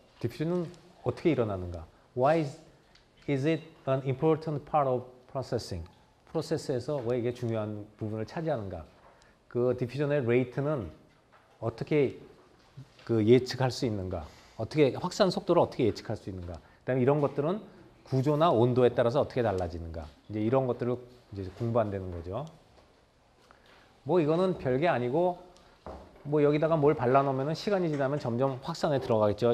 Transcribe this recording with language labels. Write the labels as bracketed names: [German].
[Korean] 디퓨전은 어떻게 일어나는가? [English] Why is it an important part of processing? [Korean] 프로세스에서 왜 이게 중요한 부분을 차지하는가? 그 디퓨전의 레이트는 어떻게 그 예측할 수 있는가? 어떻게 확산 속도를 어떻게 예측할 수 있는가? 그다음에 이런 것들은 구조나 온도에 따라서 어떻게 달라지는가? 이제 이런 것들을 이제 공부한다는 거죠. 뭐 이거는 별게 아니고 뭐 여기다가 뭘 발라놓으면 시간이 지나면 점점 확산에 들어가겠죠.